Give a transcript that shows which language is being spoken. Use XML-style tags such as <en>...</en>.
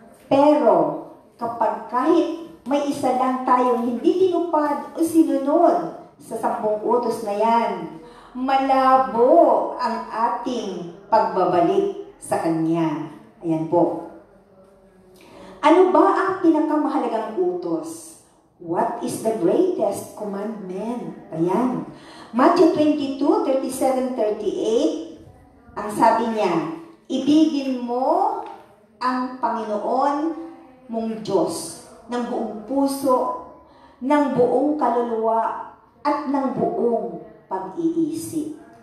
<tl>Pero, kapag kahit may isa lang tayong hindi tinupad o sinunod sa 10 utos na yan, malabo ang ating pagbabalik sa Kanya. Ayan po. Ano ba ang pinakamahalagang utos?</tl> <en>What is the greatest commandment?</en> <tl>Ayan. Matthew 22, 37, 38, ang sabi niya, ibigin mo ang Panginoon mong Diyos ng buong puso, ng buong kaluluwa, at ng buong pag-iisip.</tl>